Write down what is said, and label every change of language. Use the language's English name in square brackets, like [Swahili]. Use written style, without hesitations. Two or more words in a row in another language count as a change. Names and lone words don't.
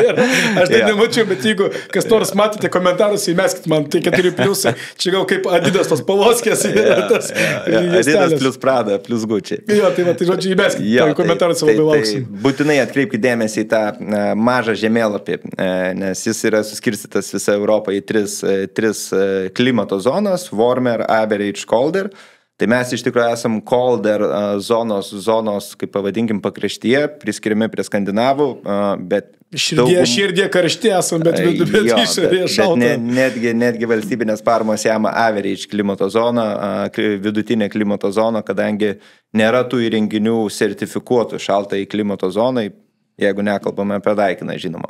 [Lithuanian] Aš tai nemačiau, bet jeigu kas nors matėte komentarus, įmeskit man, tai 4 pliusai, čia gal kaip Adidas tos paloskės. Adidas plus Prada, plus Gucci. Jo, tai žodžiu, įmeskit komentarus, labai lauksim. Būtinai atkreipkite dėmesį į tą mažą žemėlapį, nes jis yra suskirstytas visą Europą į 3 klimato zonas, [English] warmer, average, colder. [Lithuanian] Tai mes iš tikrųjų esam colder zonos, kaip pavadinkim, pakraštyje, priskiriami prie skandinavų, bet... Širdie karšti esam, bet išorėje šalta. Netgi valstybinės paramos jama average klimato zona, vidutinė klimato zona, kadangi nėra tų įrenginių sertifikuotų šaltai klimato zonai, jeigu nekalbame apie Daikiną, žinoma.